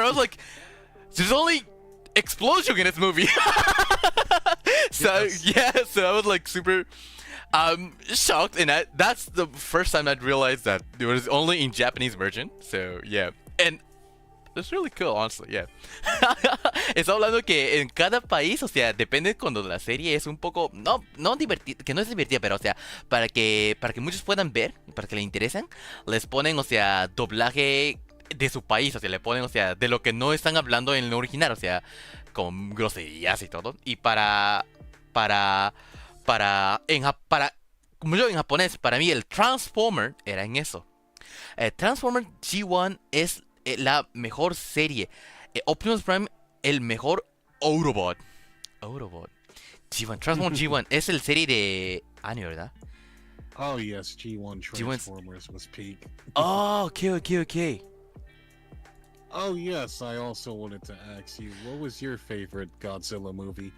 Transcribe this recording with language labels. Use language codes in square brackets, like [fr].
[en] I was like, there's only explosion in this movie. So so I was like super shocked, and that's the first time I'd realized that it was only in Japanese version. So yeah, and it's really cool, honestly, yeah. [es] Está hablando que en cada país, o sea, depende cuando la serie es un poco, no divertida, que no es divertida, pero o sea, para que muchos puedan ver, para que le interesen, les ponen, o sea, doblaje de su país, o sea, le ponen, o sea, de lo que no están hablando en el original, o sea, con groserías y todo. Y como yo en japonés, para mí el Transformer era en eso. Transformer G1 es la mejor serie. Optimus Prime, el mejor Autobot. G1, Transformer G1 es el serie de anime, ¿verdad? [en] Oh yes, G1 Transformers was peak. Oh, okay. Oh yes, I also wanted to ask you, what was your favorite Godzilla movie?